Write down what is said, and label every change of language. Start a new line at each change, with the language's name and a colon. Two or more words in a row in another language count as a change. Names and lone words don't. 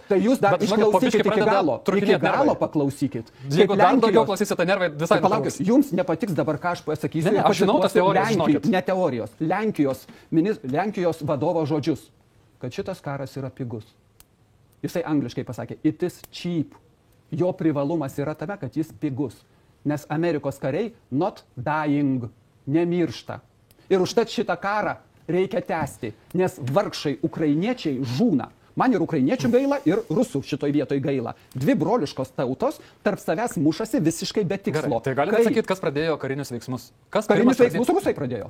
Lithuanian: Tai jūs dar išklausykit iki galo paklausykit. Jeigu dar daugiau klausysite, tai nervai visai palaukit. Jums nepatiks dabar, ką aš pasakysiu. Ne, aš žinau tas teorijas, žinokit. Ne teorijos. Lenkijos vadovo žodžius, kad šitas karas yra pigus. Jisai angliškai pasakė,
English: it is cheap.
Lithuanian: Jo privalumas yra tame, kad jis pigus. Nes Amerikos kariai
English: not dying,
Lithuanian: nemiršta. Ir užtat šitą karą reikia tęsti, nes vargšai ukrainiečiai žūna. Man ir ukrainiečių gaila, ir rusų šitoj vietoj gaila. Dvi broliškos tautos tarp savęs mušasi visiškai be tikslo. Gerai, tai galite sakyti, kas pradėjo karinius veiksmus? Karinius veiksmus rusai pradėjo.